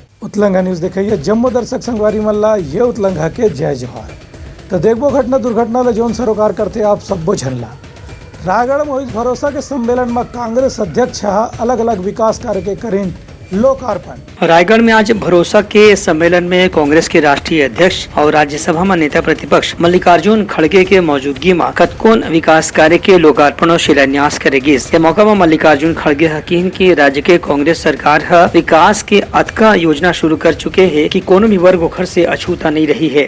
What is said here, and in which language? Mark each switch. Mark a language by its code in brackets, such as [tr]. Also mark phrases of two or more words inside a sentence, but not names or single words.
[hne] उतलंघा न्यूज देखिए जम्मू दर्शक संगवारी मल्ला ये उतलंघा के जय जोहार। तो देखबो घटना दुर्घटना ले जौन सरोकार करते आप सबो झनला रायगढ़ में हुई भरोसा के सम्मेलन में कांग्रेस अध्यक्ष अलग अलग विकास कार्य के करीन लोकार्पण। रायगढ़ में आज भरोसा के सम्मेलन में कांग्रेस के राष्ट्रीय अध्यक्ष और राज्यसभा में नेता प्रतिपक्ष मल्लिकार्जुन खड़गे के मौजूदगी में कतकोन विकास कार्य के लोकार्पण और शिलान्यास करेगी। इस मौका में मल्लिकार्जुन खड़गे हकीन की राज्य के कांग्रेस सरकार विकास के अतका योजना शुरू कर चुके हैं कि कोनो भी वर्ग ओखर से अछूता नहीं रही है।